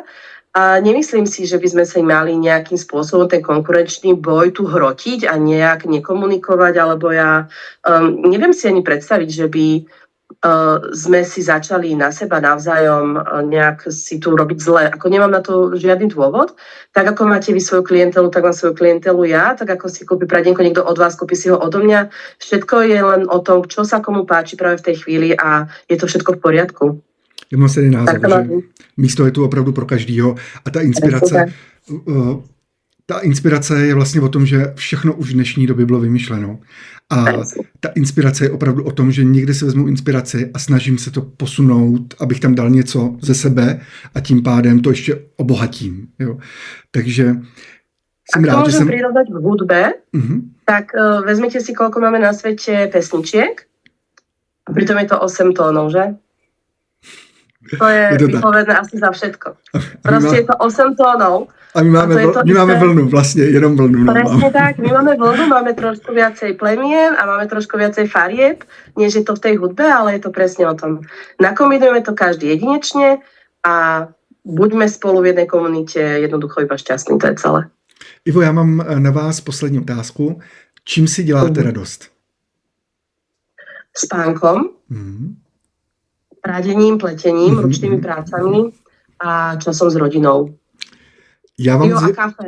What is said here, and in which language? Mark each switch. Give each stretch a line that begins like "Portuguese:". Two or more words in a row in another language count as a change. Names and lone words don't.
Slovak: A nemyslím si, že by sme sa mali nejakým spôsobom ten konkurenčný boj tu hrotiť a nejak nekomunikovať, alebo ja neviem si ani predstaviť, že by sme si začali na seba navzájom nejak si tu robiť zle. Ako nemám na to žiadny dôvod, tak ako máte vy svoju klientelu, tak mám svoju klientelu ja, tak ako si kúpi pradienko niekto od vás, kúpi si ho odo mňa. Všetko je len o tom, čo sa komu páči práve v tej chvíli a je to všetko v poriadku.
Czech: Já mám stejný názor, že místo je tu opravdu pro každýho a ta inspirace je vlastně o tom, že všechno už v dnešní době bylo vymyšleno. A ta inspirace je opravdu o tom, že někde si vezmu inspiraci a snažím se to posunout, abych tam dal něco ze sebe a tím pádem to ještě obohatím. Jo. Takže Jsem
Slovak: Ak to
Czech: rád, že
Slovak: môžem
Czech: jsem...
Slovak: prirovnať v hudbe, tak vezmite si, koľko máme na svete pesničiek. A pritom je to 8 tónov, že? To je vypovedné asi za všetko. Proste je to 8 tónov.
Czech: A my máme vlnu, vlastně, jenom vlnu.
Slovak: No, presne tak, my máme vlnu, máme trošku viacej plemien a máme trošku viacej farieb, než je to v tej hudbe, ale je to presne o tom. Nakombinujeme to každý jedinečne a buďme spolu v jednej komunite jednoducho iba šťastní, to je celé.
Czech: Ivo, já mám na vás poslední otázku. Čím si děláte radost?
Slovak: Spánkom, prádením, pletením, ručnými prácami a časom s rodinou. A kafe.